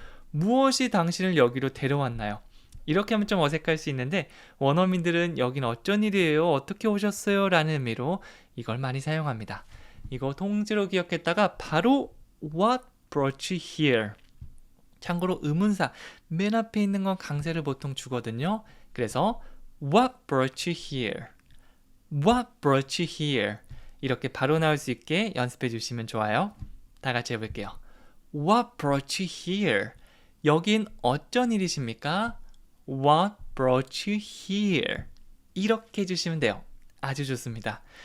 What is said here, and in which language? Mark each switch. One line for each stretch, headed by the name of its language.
Korean: 무엇이 당신을 여기로 데려왔나요? 이렇게 하면 좀 어색할 수 있는데 원어민들은 여긴 어쩐 일이에요? 어떻게 오셨어요? 라는 의미로 이걸 많이 사용합니다. 이거 통째로 기억했다가 바로
English: What brought you here?
Korean: 참고로 의문사 맨 앞에 있는 건 강세를 보통 주거든요.
English: 그래서 What brought you here? What brought you here?
Korean: 이렇게 바로 나올 수 있게 연습해 주시면 좋아요. 다 같이 해볼게요.
English: What brought you here?
Korean: 여긴 어쩐 일이십니까?
English: What brought you here?
Korean: 이렇게 해주시면 돼요. 아주 좋습니다.